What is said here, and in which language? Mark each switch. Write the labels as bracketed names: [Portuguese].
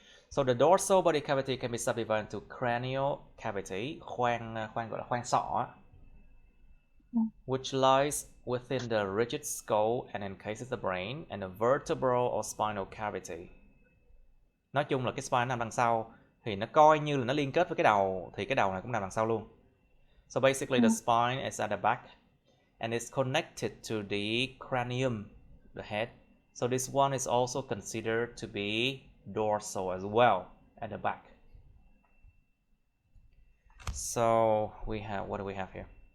[English] So the dorsal body cavity can be subdivided into cranial cavity, [Vietnamese] khoang gọi là khoang sọ, [English] which lies within the rigid skull and encases the brain, and a vertebral or spinal cavity. [Vietnamese] Nói chung là cái spine nằm đằng sau thì nó coi như là nó liên kết với cái đầu, thì cái đầu này cũng nằm đằng sau luôn. [English] So basically the spine is at the back and it's connected to the cranium, the head. So this one is also considered to be dorsal as well at the back. So we have, what do we have here?